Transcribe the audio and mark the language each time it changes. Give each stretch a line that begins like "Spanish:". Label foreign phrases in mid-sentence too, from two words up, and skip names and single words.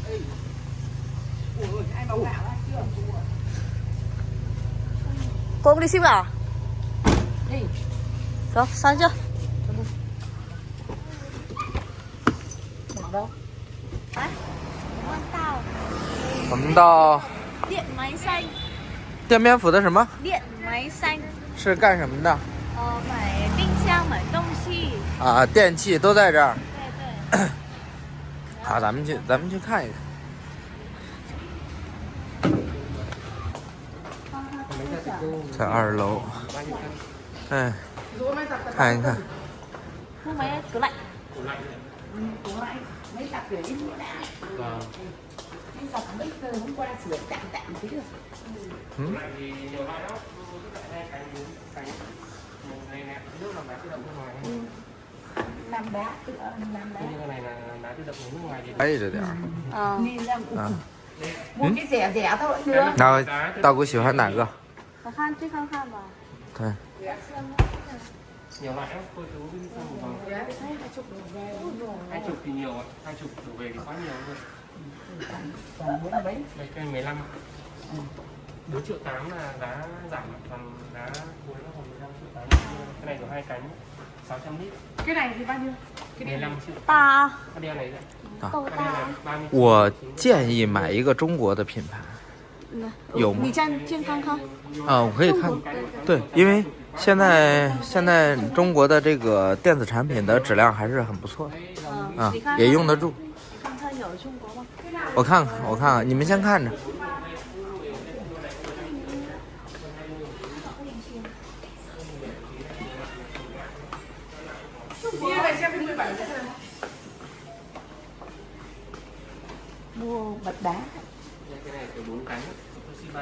Vietnamese: Ôi ai bao gạo á chưa? Cô đi ship à? Đi.
Chinese: 走，上去。
Vietnamese: Ở đâu?
Chinese: 来，我们到我们到电 máy xanh。店边府的什么？电 máy xanh。是干什么的？买冰箱，买东西。啊，电器都在这儿。对对。好，咱们去看一看。在2楼。哎，看一看。
Vietnamese: mua máy tủ lạnh. Tủ lạnh. Mấy cặp kiểu ít nữa đã. Anh giặt mấy giờ hôm qua sửa tạm tí được. Làm đá, tự làm đá. Cái này là đá tự động nước ngoài thì
Chinese: 挨着点儿。
Vietnamese: Nên làm À. mua cái rẻ rẻ thôi cũng được.
Chinese: 然后大姑喜欢哪个？看这看看吧。对。
Vietnamese: nhiều loại lắm, cô chú đi xem một vòng. 20 thì nhiều ạ, 20 đổ về thì quá nhiều rồi. Còn muốn mấy? Đây cây 15. 4,8 triệu là đá giảm, còn đá cuối là còn 15,8 triệu. Cái này có 2 cánh, 600 lít. Cái này thì bao nhiêu? Cái này 15 triệu.
Chinese: 大。
Vietnamese: Cái đeo này đấy.
Chinese: 够
Vietnamese: Cái đeo
Chinese: 大
Vietnamese: này。30 triệu.
Chinese: 我建议买一个中国的品牌。有吗？你站近看看。啊，我可以看。对，因为现在中国的这个电子产品的质量还是很不错的，啊，也用得住。看看有中国吗？我看看，你们先看着。
Vietnamese: mua bật đá. Cái này có 4 cánh, Toshiba.